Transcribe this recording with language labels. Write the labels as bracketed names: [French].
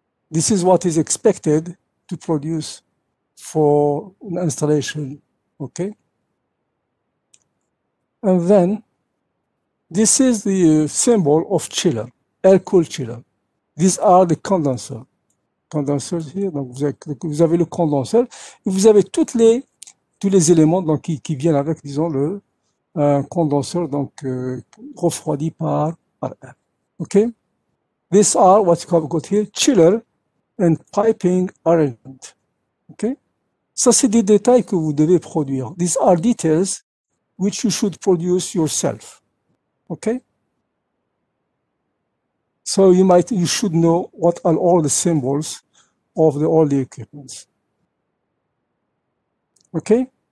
[English] This is what is expected to produce for an installation, okay? And then, this is the symbol of chiller, air-cooled chiller. These are the condensers. [French] Condenseurs here, donc vous avez le condenseur, et vous avez tous les éléments donc, qui viennent avec, disons, condenseur, donc refroidi par air. [English] Okay? These are what you got here, chiller and piping arrangement. Okay? [French] Ça, c'est des détails que vous devez produire. [English] These are details which you should produce yourself. Okay? So you should know what are all the symbols of all the equipments. Okay?